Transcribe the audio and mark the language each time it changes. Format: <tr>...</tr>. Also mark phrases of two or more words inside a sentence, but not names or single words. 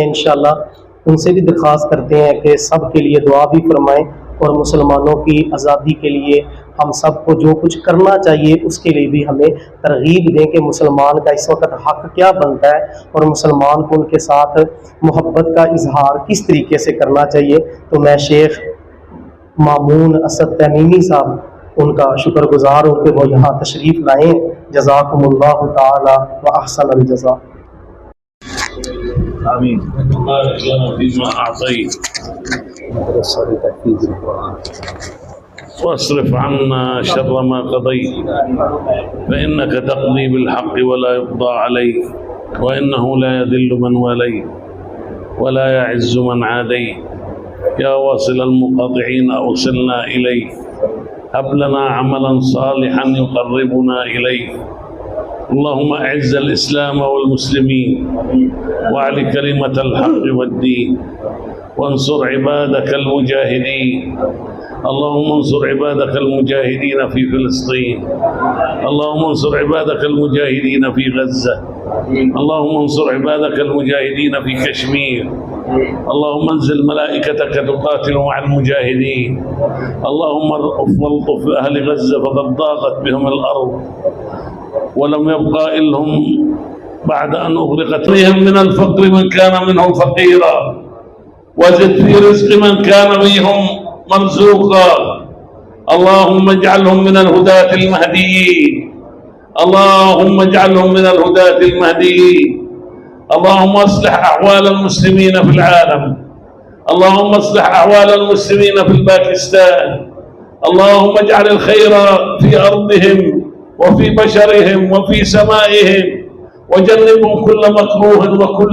<ur>ان شاء اللہ ان سے بھی درخواست کرتے ہیں کہ سب کے لیے دعا بھی فرمائیں اور مسلمانوں کی آزادی کے لیے ہم سب کو جو کچھ کرنا چاہیے اس کے لیے بھی ہمیں ترغیب دیں کہ مسلمان کا اس وقت حق کیا بنتا ہے اور مسلمان کو ان کے ساتھ محبت کا اظہار کس طریقے سے کرنا چاہیے. تو میں شیخ مامون اسد تمیمی صاحب ان کا شکرگزار ہوں کہ وہ یہاں تشریف لائیں.</ur> <ar>جزاكم الله تعالى وأحسن الجزاء. آمين. واصرف عنا شر ما قضيت فإنك تقضي بالحق ولا يقضى عليك وإنه لا يذل من واليت ولا يعز من عاديت يا واصل المقاطعين أوصلنا إليك هب لنا عملا صالحا يقربنا إليك اللهم أعز الإسلام والمسلمين وأعل كلمة الحق والدين وانصر عبادك المجاهدين اللهم انصر عبادك المجاهدين في فلسطين اللهم انصر عبادك المجاهدين في غزة اللهم انصر عبادك المجاهدين في كشمير اللهم أنزل ملائكتك تقاتل مع المجاهدين اللهم الطف أهل غزة فقد ضاقت بهم الأرض ولم يبق إلا هم بعد أن أغرقت من الفقر من كان منهم فقيرا وزد في رزق من كان منهم مرزوقا اللهم اجعلهم من الهداة المهديين اللهم اجعلهم من الهداة المهديين اللهم أصلح أحوال المسلمين في العالم اللهم أصلح أحوال المسلمين في باكستان اللهم اجعل خيرا في أرضهم وفي بشرهم وفي سمائهم وجنبهم كل مكروه و</ar>